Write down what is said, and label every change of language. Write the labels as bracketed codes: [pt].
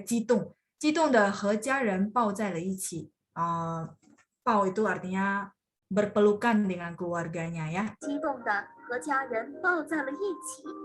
[zh] 激动的和家人抱在了一起. [id] 抱 itu artinya berpelukan dengan keluarganya ya. [zh] 激动地和家人抱在了一起。